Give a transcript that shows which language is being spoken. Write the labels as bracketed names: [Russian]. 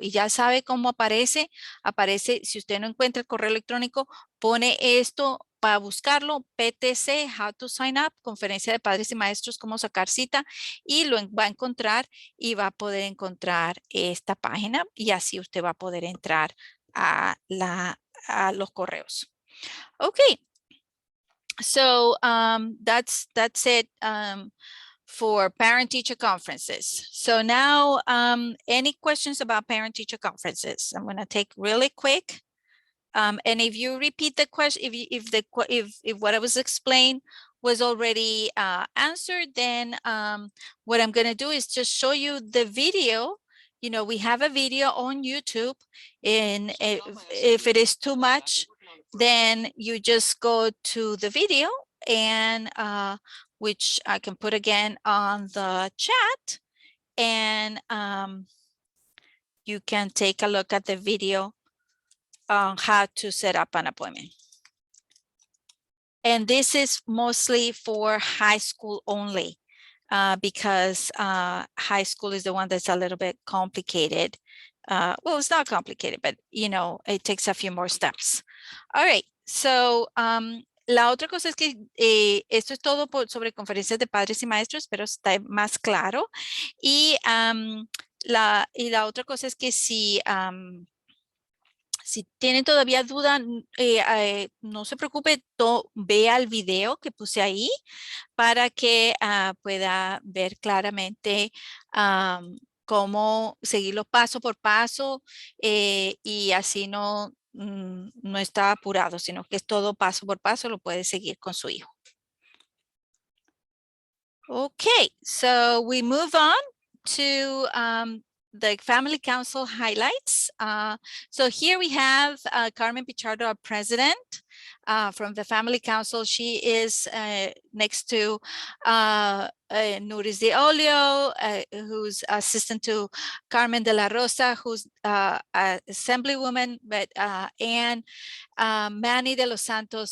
[Spanish] Y ya sabe cómo aparece, si usted no encuentra el correo electrónico, pone esto para buscarlo, PTC, [English] How to Sign Up, [Spanish] Conferencia de Padres y Maestros, cómo sacar cita, y lo va a encontrar y va a poder encontrar esta página y así usted va a poder entrar a los correos. [English] Okay, so that's it for parent-teacher conferences. So now, any questions about parent-teacher conferences? I'm going to take really quick. And if you repeat the question, if what I was explained was already answered, then what I'm going to do is just show you the video. You know, we have a video on YouTube, and if it is too much, then you just go to the video, and which I can put again on the chat, and you can take a look at the video on how to set up an appointment. And this is mostly for high school only because high school is the one that's a little bit complicated. Well, it's not complicated, but you know, it takes a few more steps. All right, so [Spanish] la otra cosa es que esto es todo sobre conferencias de padres y maestros, pero está más claro. Y la otra cosa es que si Si tienen todavía duda, no se preocupe, vea el video que puse ahí para que pueda ver claramente cómo seguirlo paso por paso y así no está apurado, sino que es todo paso por paso, lo puede seguir con su hijo. [English] Okay, so we move on to the Family Council highlights. So here we have Carmen Pichardo, our president from the Family Council. She is next to Nuris de Olio, who's assistant to Carmen de la Rosa, who's assemblywoman, but and Manny de los Santos.